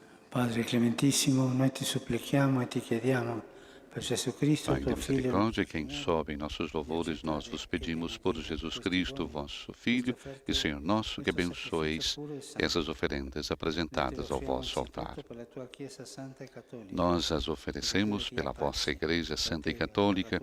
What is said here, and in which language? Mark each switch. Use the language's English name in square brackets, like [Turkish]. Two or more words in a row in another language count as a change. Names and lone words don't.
[Italian] Padre Clementissimo, noi ti supplichiamo e ti chiediamo per Gesù Cristo, [Portuguese] Pai de [Italian] tuo Figlio, [Portuguese] misericórdia, quem sobe em nossos louvores, nós vos pedimos por Jesus Cristo, vosso Filho e Senhor nosso, que abençoeis essas oferendas apresentadas ao vosso altar. Nós as oferecemos pela vossa Igreja Santa e Católica.